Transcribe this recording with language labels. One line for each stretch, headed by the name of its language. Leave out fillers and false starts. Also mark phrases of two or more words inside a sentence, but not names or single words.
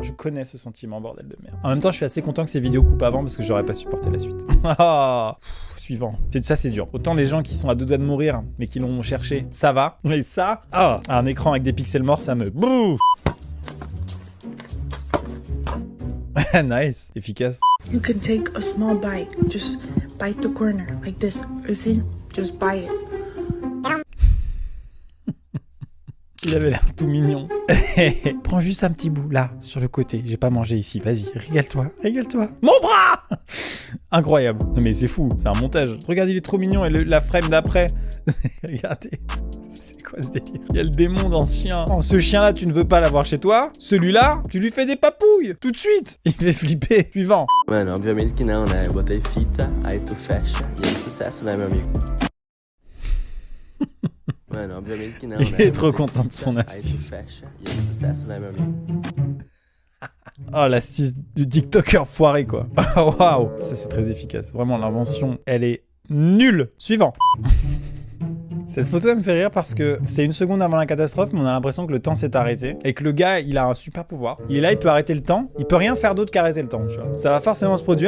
French: Je connais ce sentiment, bordel de merde. En même temps, je suis assez content que ces vidéos coupent avant parce que j'aurais pas supporté la suite. Suivant. Ça, c'est dur. Autant les gens qui sont à 2 doigts de mourir, mais qui l'ont cherché, ça va. Mais ça, un écran avec des pixels morts, ça me... Bouh. Nice. Efficace.
English: You can take a small bite. Just bite the corner, like this. You see? Just bite it.
French: Il avait l'air tout mignon. Prends juste un petit bout, là, sur le côté. J'ai pas mangé ici. Vas-y, régale-toi. Régale-toi. Mon bras. Incroyable. Non mais c'est fou, c'est un montage. Regarde, il est trop mignon. Et la frame d'après. Regardez. C'est quoi ce délire? Il y a le démon dans ce chien. Oh, ce chien-là, tu ne veux pas l'avoir chez toi. Celui-là, tu lui fais des papouilles. Tout de suite. Il fait flipper. Suivant.
Portuguese: Mano, obviamente que não, né? Eu botei fita, aí tu fecha e é sucesso, né, meu amigo? Mano, obviamente que não,
French: Il
Portuguese: né?
French: est trop content de son
Portuguese: Aí tu
French: astuce.
Portuguese: fecha e é sucesso, né, meu amigo?
French: Oh, l'astuce du TikToker foiré, quoi. Waouh. Ça, c'est très efficace. Vraiment, l'invention, elle est nulle. Suivant. Cette photo, elle me fait rire parce que c'est une seconde avant la catastrophe, mais on a l'impression que le temps s'est arrêté. Et que le gars, il a un super pouvoir. Il est là, il peut arrêter le temps. Il peut rien faire d'autre qu'arrêter le temps, tu vois. Ça va forcément se produire.